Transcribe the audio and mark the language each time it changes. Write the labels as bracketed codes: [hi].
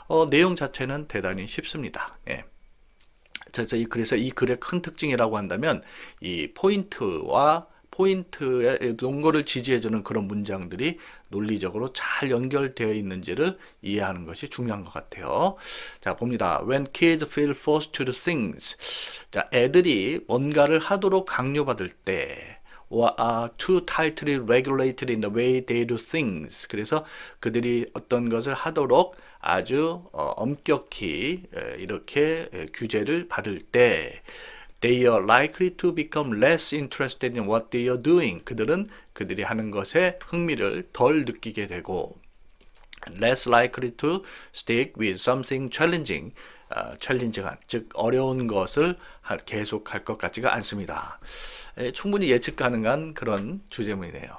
[ko] 내용 자체는 대단히 쉽습니다. 예. 그래서 이 글의 큰 특징이라고 한다면 이 포인트의 논거를 지지해주는 그런 문장들이 논리적으로 잘 연결되어 있는지를 이해하는 것이 중요한 것 같아요. 자, 봅니다. [en] When kids feel forced to do things. [ko] 자, 애들이 뭔가를 하도록 강요받을 때 [en] or are too tightly regulated in the way they do things. [ko] 그래서 그들이 어떤 것을 하도록 아주 엄격히 이렇게 규제를 받을 때 [en] they are likely to become less interested in what they are doing. [ko] 그들이 하는 것에 흥미를 덜 느끼게 되고 [en] less likely to stick with something challenging. [ko] 챌린징한, 즉 어려운 것을 계속할 것 같지가 않습니다. 충분히 예측 가능한 그런 주제문이네요.